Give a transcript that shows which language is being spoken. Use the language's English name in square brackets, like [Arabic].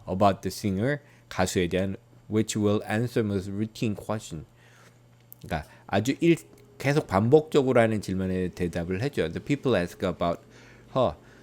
[English] About the singer [Korean] 가수에 대한 [English] which will answer most routine question. [Korean] 그러니까 아주 계속 반복적으로 하는 질문에 대답을 해줘요. [English] The people ask about her.